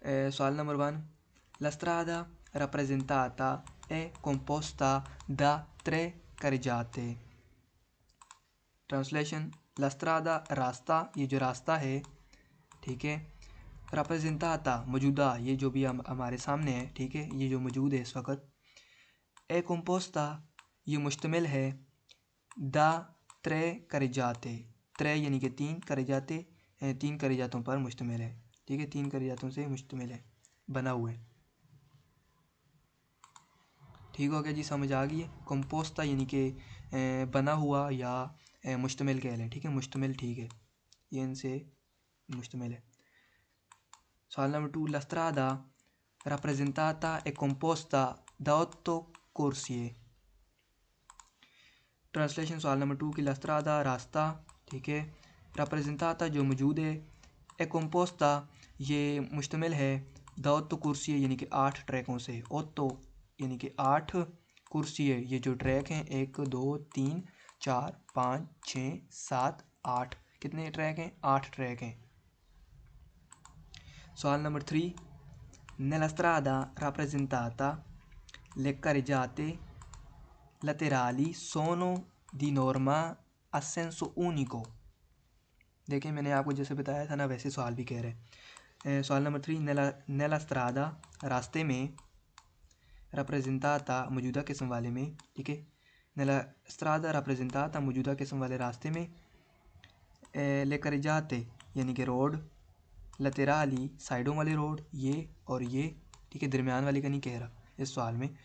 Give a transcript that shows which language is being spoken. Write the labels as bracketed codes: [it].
[hi] सवाल number 1, [it] La strada rappresentata è composta da 3 carreggiate। [hi] Translation, [it] La strada [hi] रास्ता, ये जो रास्ता है, ठीक है। rappresentata मौजूदा, ये जो भी हमारे सामने है, ठीक है, ये जो मौजूद है इस वक्त। [it] ए composta [hi] ये मुश्तमिल है, [it] दा 3 carreggiate, [hi] 3 यानी कि 3 carreggiate, 3 carreggiatों पर मुश्तमिल है, ठीक है, 3 carreggiatों से मुश्तमिल है, बना हुआ है। ठीक हो गया जी, समझ आ गई है। कंपोस्ता यानी कि बना हुआ या मुश्तमिल कह लें, ठीक है, मुश्तमिल, ठीक है, ये इनसे मुश्तमिल है। सवाल number 2, [it] La strada rappresentata è composta da 8 corsie। [hi] Translation, सवाल नंबर 2 की [it] La strada [hi] रास्ता, ठीक है, rappresentata जो मौजूद है, [it] ए composta [hi] ये मुश्तमिल है, [it] da 8 corsie [hi] यानी कि 8 ट्रैकों से, 8 यानी कि 8 कुर्सी है, ये जो ट्रैक हैं 1 2 3 4 5 6 7 8, कितने ट्रैक हैं, 8 ट्रैक हैं। सवाल number 3, [it] Nella strada rappresentata le carreggiate laterali sono di norma a senso unico। [hi] देखिए, मैंने आपको जैसे बताया था ना, वैसे सवाल भी कह रहे हैं। सवाल नंबर 3, [it] नेला स्त्रादा [hi] रास्ते में, rappresentata मौजूदा किस्म वाले में, ठीक है, [it] nella strada rappresentata [hi] मौजूदा किस्म वाले रास्ते में, [it] le carreggiate [hi] यानी कि रोड, laterali साइडों वाले रोड, ये और ये, ठीक है, दरमियान वाली का नहीं कह रहा इस सवाल में।